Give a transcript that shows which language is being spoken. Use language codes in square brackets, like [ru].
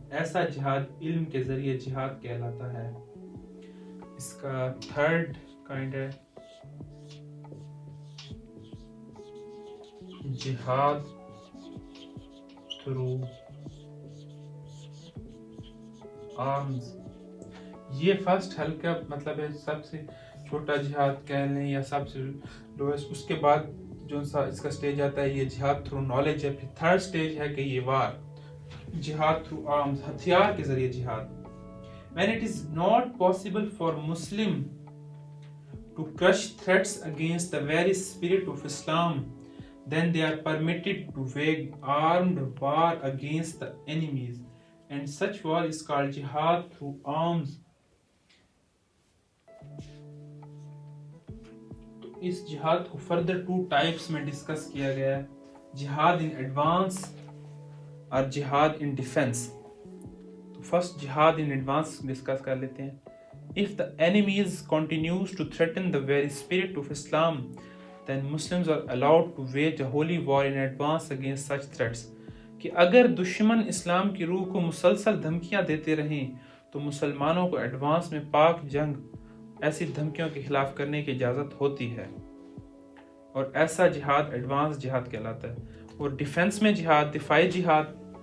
[ur] ایسا جہاد علم کے ذریعے جہاد کہلاتا ہے. اس کا 3rd کائنڈ ہے جہاد تھرو آرمز. یہ فرسٹ ہلکا مطلب ہے سب سے چھوٹا جہاد کہہ لیں یا سب سے لویسٹ. اس کے بعد جو سا اس کا سٹیج آتا ہے یہ جہاد تھرو نالج ہے. پھر 3rd سٹیج ہے کہ یہ وار, جہاد تھرو آرمز, ہتھیار کے ذریعے جہاد. [en] When it is not possible for Muslim to crush threats against the very spirit of Islam, then they are permitted to wage armed war against the enemies, and such war is called jihad through arms. [ur] تو اس جہاد کو further 2 types میں discuss کیا گیا ہے, جہاد in advance اور جہاد ان ڈیفنس. تو فرسٹ جہاد ان ایڈوانس ڈسکس کر لیتے ہیں. [en] If the enemies continues to threaten the very spirit of Islam, then Muslims are allowed to wage a holy war in advance against such threats. [ur] کہ اگر دشمن اسلام کی روح کو مسلسل دھمکیاں دیتے رہیں تو مسلمانوں کو ایڈوانس میں پاک جنگ ایسی دھمکیوں کے خلاف کرنے کی اجازت ہوتی ہے, اور ایسا جہاد ایڈوانس جہاد کہلاتا ہے. اور ڈیفنس میں جہاد, دفاعی جہاد,